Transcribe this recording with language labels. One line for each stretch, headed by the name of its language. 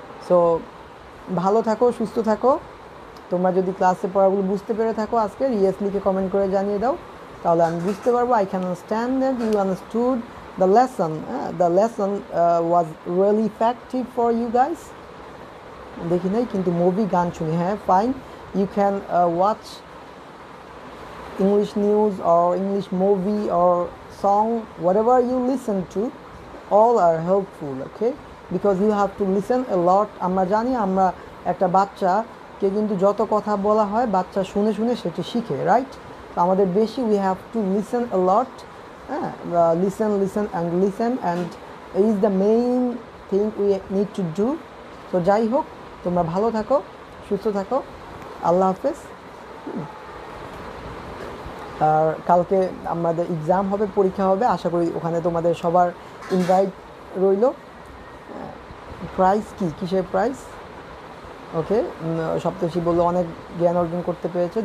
Bangla: So ভালো থাকো, সুস্থ থাকো। তোমরা যদি ক্লাসে পড়াগুলো বুঝতে পেরে থাকো আজকে, ইয়েস লিখে কমেন্ট করে জানিয়ে দাও, তাহলে আমি বুঝতে পারবো।
English: I can understand that you understood the lesson. The lesson was really effective for you guys.
Bangla: দেখি নাই কিন্তু মুভি, গান শুনি, হ্যাঁ fine.
English: You can watch English news or English movie or song, whatever you listen to, all are helpful, okay? Because you have to listen a lot.
Bangla: আমরা জানি, আমরা একটা বাচ্চাকে কিন্তু যত কথা বলা হয়, বাচ্চা শুনে শুনে সেটা শিখে, রাইট? তো আমাদের বেশি
English: we have to listen a lot, হ্যাঁ, listen and it is the main thing we need to do.
Bangla: তো যাই হোক, তোমরা ভালো থাকো, সুস্থ থাকো, আল্লাহ হাফেজ। আর কালকে আমাদের এক্সাম হবে, পরীক্ষা হবে, আশা করি ওখানে তোমাদের সবার ইনভাইট রইল। প্রাইজ কি, কিসের প্রাইজ? ওকে, সপ্তর্ষি বললো অনেক জ্ঞান অর্জন করতে পেরেছে।